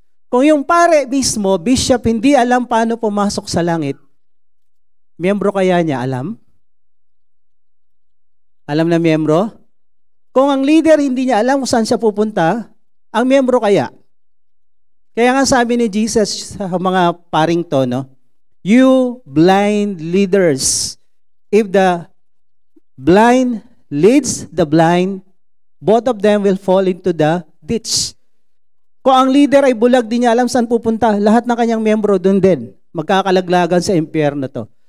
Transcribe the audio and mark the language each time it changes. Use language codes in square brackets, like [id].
[tl] Kung yung pare mismo, bishop, hindi alam paano pumasok sa langit, miyembro kaya niya alam? Alam na miyembro? Kung ang leader hindi niya alam kung saan siya pupunta, ang miyembro kaya? Kaya nga sabi ni Jesus sa mga paring to, no? [en] You blind leaders, if the blind leads the blind, both of them will fall into the ditch. [tl] Kung ang leader ay bulag, di niya alam saan pupunta, lahat ng kanyang miyembro doon din. Magkakalaglagan sa impyerno to.